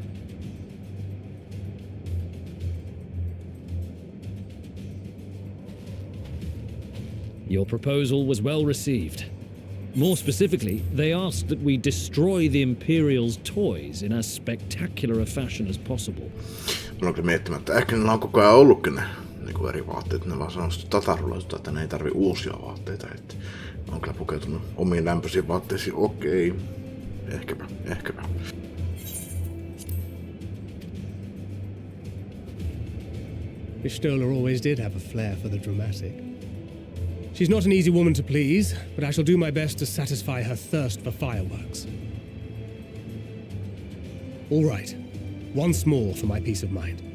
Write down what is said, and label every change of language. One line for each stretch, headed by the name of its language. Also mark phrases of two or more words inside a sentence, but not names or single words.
English: Your proposal was well received. More specifically, they asked that we destroy the Imperial's toys in as spectacular a fashion as possible.
Finnish: Mä olen kyllä miettimättä, ehkä niillä on koko ajan ollutkin ne niin eri vaatteet. Ne vaan sanoo tatarulaisuutta, että ne ei tarvi uusia vaatteita. Että on kyllä pukeutunut omiin lämpöisiin vaatteisiin. Okei. Ehkäpä.
English: Miss Stoller always did have a flair for the dramatic. She's not an easy woman to please, but I shall do my best to satisfy her thirst for fireworks. All right, once more for my peace of mind.